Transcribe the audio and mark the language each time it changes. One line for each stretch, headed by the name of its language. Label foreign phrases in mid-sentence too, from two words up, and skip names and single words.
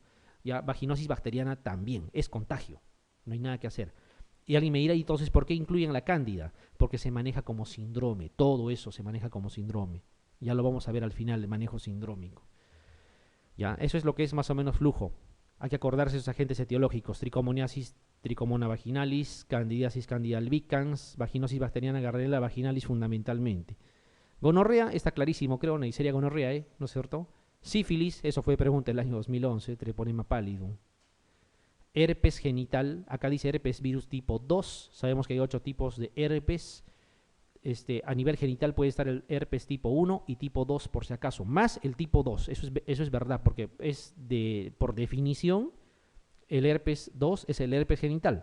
Spanish: Ya, vaginosis bacteriana también, es contagio, no hay nada que hacer. Y alguien me dirá, entonces, ¿por qué incluyen la cándida? Porque se maneja como síndrome, todo eso se maneja como síndrome. Ya lo vamos a ver al final, el manejo sindrómico. Ya, eso es lo que es más o menos flujo. Hay que acordarse de esos agentes etiológicos: tricomoniasis, tricomona vaginalis, candidiasis candida albicans, vaginosis bacteriana gardnerella vaginalis fundamentalmente. Gonorrea está clarísimo, creo, Neisseria gonorrea, ¿no es cierto? Sífilis, eso fue pregunta del año 2011, treponema pallidum. Herpes genital, acá dice herpes virus tipo 2, sabemos que hay 8 tipos de herpes. A nivel genital puede estar el herpes tipo 1 y tipo 2 por si acaso, más el tipo 2, eso es verdad, porque por definición el herpes 2 es el herpes genital.